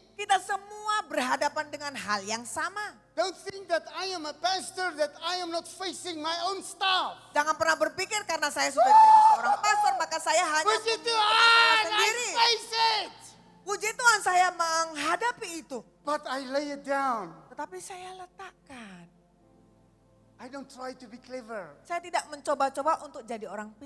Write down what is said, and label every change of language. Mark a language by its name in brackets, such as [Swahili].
[Indonesian] Kita semua berhadapan dengan hal yang sama. [English] Don't think that I am a pastor that I am not facing my own stuff. [Indonesian] Jangan pernah berpikir karena saya sudah jadi seorang pastor maka saya hanya Puji memikirkan Tuhan, [English] I [Indonesian] sendiri. [English] face it. [Indonesian] Puji Tuhan saya menghadapi itu. [English] But I lay it down. [Indonesian] Tetapi saya letakkan. [English] I don't try to be clever. [Indonesian] Saya tidak mencoba-coba untuk jadi orang